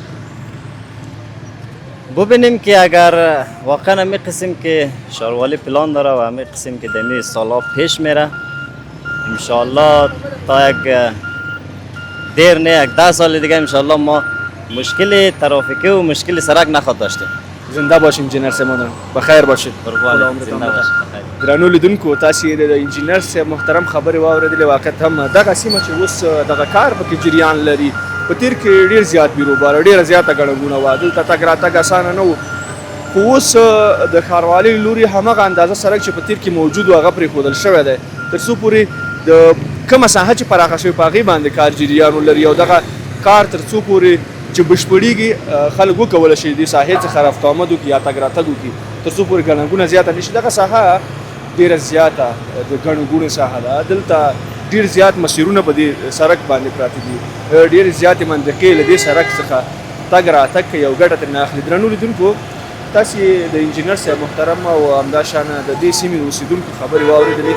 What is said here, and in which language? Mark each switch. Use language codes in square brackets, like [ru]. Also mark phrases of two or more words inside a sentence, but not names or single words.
[fa] ببینیم که اگر واقعا همین قسم که شهروالی پلان داره و همین قسم که دمی سالا پیش میره، انشالله تا یک دیر نه یک 10 سال دیگه انشالله ما مشکل ترافیکی و مشکل سرک نخواهد داشتیم. زنده باشین انجینر صاحب محترم، بخیر باشید. [ps] درنو لیدونکو، تاسو د انجینر صاحب محترم خبرې واورېدلې. واقعا هم دغه سیمه چې اوس دغه کار پکې جریان لري، په تیر کې ډیر زیات بیروبار، ډیره زیاته ګڼه ګوڼه وه، دلته تګ راتګ اسانه نه و، خو اوس د ښاروالۍ لوري همغه اندازه سړک چې په تیر کې موجود و هغه پرېښودل شوی دی، تر څو پورې د کومه ساحه چې پراخه شوې په هغې باندې کار جریان ولري او دغه کار تر څو پورې چې بشپړېږي خلک وکولی شي دې ساحې څخه [fa] رفت آمد [ps] وکړي یا تګ راتګ وکړي، تر څو پورې ګڼه ګوڼه زیاته نه شي. دغه ساحه ډیره زیاته د ګڼو ګوڼې ساحه ده، دلته ډیر زیات مسیرونه په دې سړک باندې پراته دي، ډیر زیاتې منطقې له دې سړک څخه تګ راتګ کوي او ګټه ترې نه اخلي. درنو لیدونکو، تاسې د انجینر صاحب محترم او همداشانه د دې سیمې د اوسېدونکو خبرې واورېدلې.